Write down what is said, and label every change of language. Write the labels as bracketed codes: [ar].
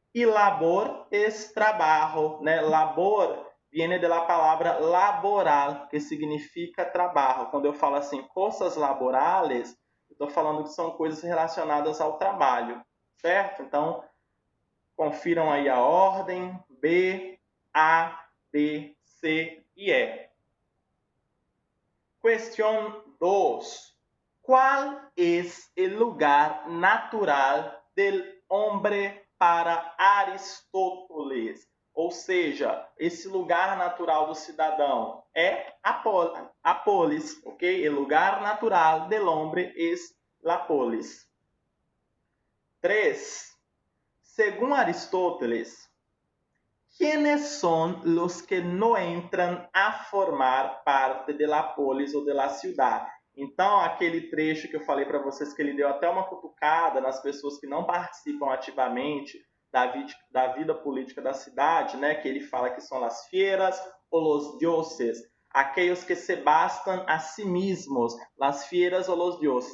[pt] E labor é trabalho, né? Labor [es] viene de la [pt] palavra laboral, que significa trabalho. Quando eu falo assim, coisas laborales, Estou falando que são coisas relacionadas ao trabalho, certo? Então, confiram aí a ordem: B, A, B, C e E. Questão 2. [es] ¿Cuál es el lugar natural del hombre para Aristóteles? [pt] Ou seja, esse lugar natural do cidadão é a polis, ok? [es] O lugar natural del hombre es la polis. 3. Según Aristóteles, ¿quiénes son los que no entran a formar parte de la polis ou de la ciudad? [pt] Então, aquele trecho que eu falei para vocês que ele deu até uma cutucada nas pessoas que não participam ativamente da vida política da cidade, né? Que ele fala que são as fieras ou los dioses, aqueles que se bastam a si mesmos, [es] las fieras [pt] ou [es] los dioses.